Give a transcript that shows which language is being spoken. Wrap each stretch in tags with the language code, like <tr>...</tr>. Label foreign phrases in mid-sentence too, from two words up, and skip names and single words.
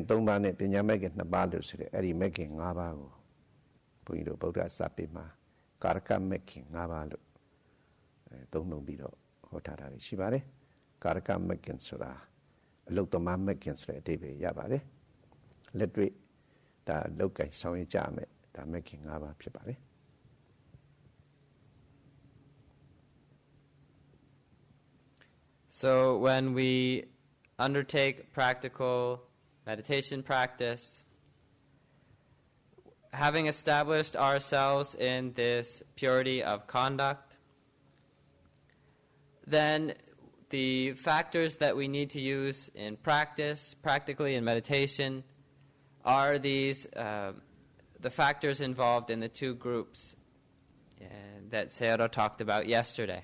<my>၃ပါးနဲ့ပညာမကင်၂ပါးလို့ဆိုတဲ့အဲ့ဒီမကင်၅ပါးကိုဘုန်းကြီးတို့ဗုဒ္ဓစာပေမှာကာရကမကင်၅ပါးလို့သုံးနှုန်းပြီးတော့ဟောထားတာရှိပါတယ်ကာရကမကင်ဆိုတာအလုတ်သမားမကင်ဆိုတဲ့အဓိပ္ပာယ်ရပါတယ်လက်တွေ့ဒါလောက်ကင်ဆောင်ရကြမယ်ဒါမကင်၅ပါးဖြစ်ပါတယ်</my> <en>So when we undertake practical meditation practice, having established ourselves in this purity of conduct, then the factors that we need to use in practice, practically in meditation, are these the factors involved in the two groups that Sayadaw talked about yesterday.</en>